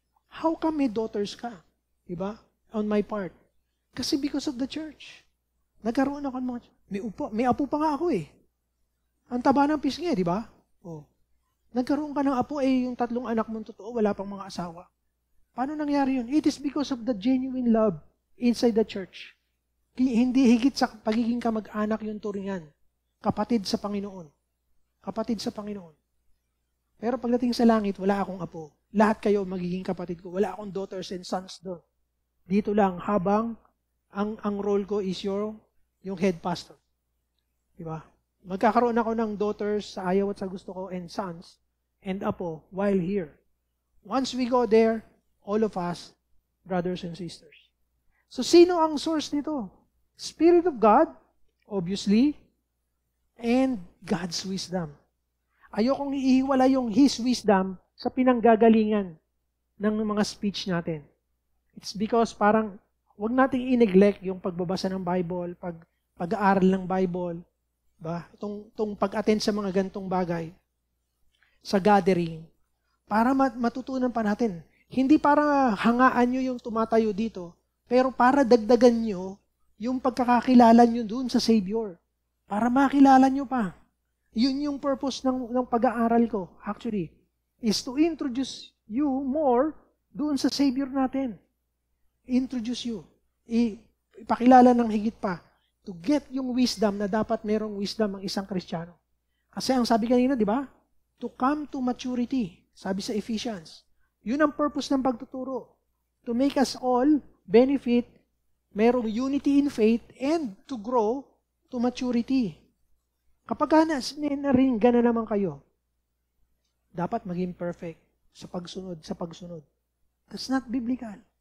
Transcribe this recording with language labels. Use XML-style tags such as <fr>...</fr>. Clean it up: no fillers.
<en>How come may daughters ka? Diba? On my part. Kasi because of the church.</en> <tl>Nagkaroon ako ng mga, may apo pa nga ako eh. Ang taba ng pisngi, di ba? Oh. Nagkaroon ka ng apo eh, yung 3 anak mong totoo, wala pang mga asawa. Paano nangyari yun?</tl> <en>It is because of the genuine love inside the church.</en> <tl>Hindi higit sa pagiging kamag-anak yung turingan. Kapatid sa Panginoon. Kapatid sa Panginoon. Pero pagdating sa langit, wala akong apo. Lahat kayo magiging kapatid ko. Wala akong daughters and sons doon. Dito lang, habang ang role ko is yung head pastor. Diba? Magkakaroon ako ng daughters sa ayaw at sa gusto ko and sons and apo while here.</tl> <en>Once we go there, all of us, brothers and sisters. So,</en> <tl>sino ang source nito?</tl> <en>Spirit of God, obviously, and God's wisdom.</en> <tl>Ayokong iiwala yung His wisdom sa pinanggagalingan ng mga speech natin. It's because parang wag nating i-neglect yung pagbabasa ng Bible, pag-aaral ng Bible, ba? Itong pag-attend sa mga gantong bagay, sa gathering, para matutunan pa natin. Hindi para hangaan nyo yung tumatayo dito, pero para dagdagan nyo yung pagkakakilala nyo dun sa Savior. Para makilala nyo pa. Yun yung purpose ng pag-aaral ko, actually,</tl> <en>is to introduce you more</en> <tl>doon sa Savior natin. Introduce you. Ipakilala ng higit pa. To get yung wisdom na dapat merong wisdom ang isang Kristiyano. Kasi ang sabi kanina, di ba?</tl> <en>To come to maturity.</en> <tl>Sabi sa Ephesians. Yun ang purpose ng pagtuturo. To make us all benefit, merong unity in faith, and to grow to maturity. Kapag naringga na naman kayo, dapat maging perfect sa pagsunod.</tl> <en>That's not biblical.</en>